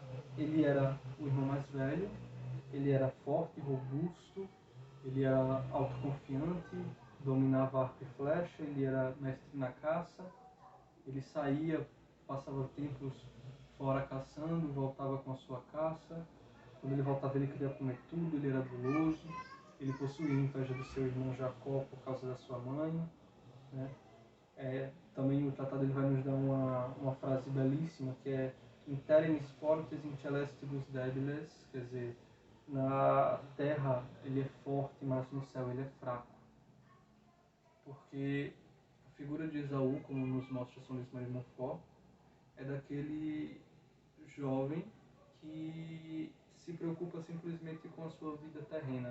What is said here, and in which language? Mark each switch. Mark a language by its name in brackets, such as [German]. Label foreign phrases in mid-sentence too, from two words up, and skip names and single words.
[Portuguese] Ele era o irmão mais velho, ele era forte, robusto, ele era autoconfiante, dominava arco e flecha, ele era mestre na caça, ele saía, passava tempos fora caçando, voltava com a sua caça. Quando ele voltava, ele queria comer tudo, ele era guloso, ele possuía inveja do seu irmão Jacó por causa da sua mãe, né? Também o tratado ele vai nos dar uma frase belíssima, que é [Latin] "In terris fortes in celestibus debiles", [Portuguese] quer dizer, na terra ele é forte, mas no céu ele é fraco. Porque a figura de Esaú, como nos mostra São Luís Maria de Montfort, é daquele jovem que se preocupa simplesmente com a sua vida terrena.